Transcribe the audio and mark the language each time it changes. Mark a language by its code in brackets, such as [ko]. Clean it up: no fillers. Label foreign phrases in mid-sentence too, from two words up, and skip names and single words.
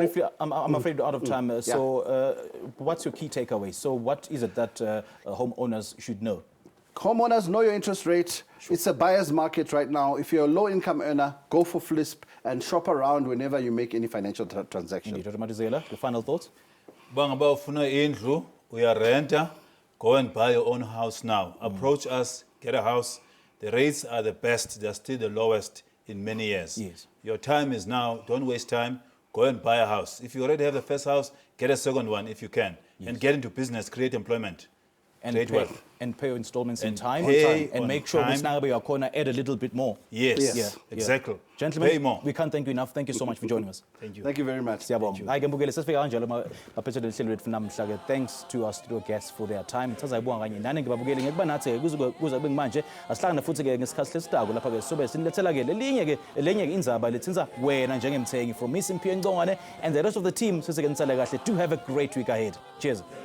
[en] briefly, I'm afraid we're out of time. So what's your key takeaway? So what is it that homeowners should know? Homeowners, know your interest rate. It's a buyer's market right now. If you're a low-income earner, go for FLISP and shop around whenever you make any financial transaction. Indeed. Dr. Matizela, the final thoughts? [xh] Bangaba ufuna indlu, uyarenta, [en] go and buy your own house now. Approach us, get a house. The rates are the best, they're still the lowest in many years. Yes. Your time is now, don't waste time. Go and buy a house. If you already have the first house, get a second one if you can. And get into business, create employment, create wealth. And pay your installments in And time. pay And on make sure time. we are corner add a little bit more. Yes, exactly. Gentlemen, Pay more. we can't thank you enough. Thank you so much for joining us. Thank you. Thank you very much. [xh] Siyabonga. Hayi ke mbukele sesifika kanjalo maphethe lelihlelo lethu namhla ke. [en] Thanks to our studio guests for their time. [ss] Sazayibonga kanye nani ngibabukele ngekuba nathi ke kuze kube manje asihlangana futhi ke ngesikhathi lesitako lapha ke sobe sinilethela ke lenye ke indzaba lethinza wena njengemthengi [en] from Miss Mphiwe Ngcongwane and the rest of the team [ss] sesike nisale kahle. [en] Do have a great week ahead. Cheers.